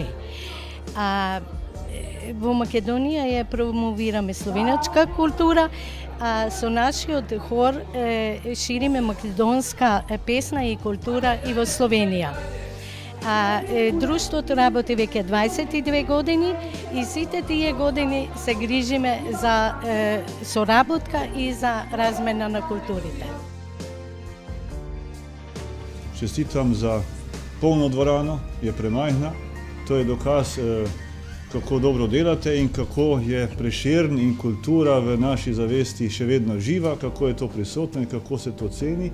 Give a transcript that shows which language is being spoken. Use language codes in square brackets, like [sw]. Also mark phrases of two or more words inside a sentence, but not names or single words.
[mk] А во Македонија ја промовираме словеничка култура, а со нашиот хор шириме македонска песна и култура и во Словенија. Друштвото работи веќе 22 години и сите тие години се грижиме за соработка и за размена на културите. [sl] Čestitam za polno dvorano, je premajhna. To je dokaz, kako dobro delate in kako je Prešern in kultura v naši zavesti še vedno živa, kako je to prisotno in kako se to ceni.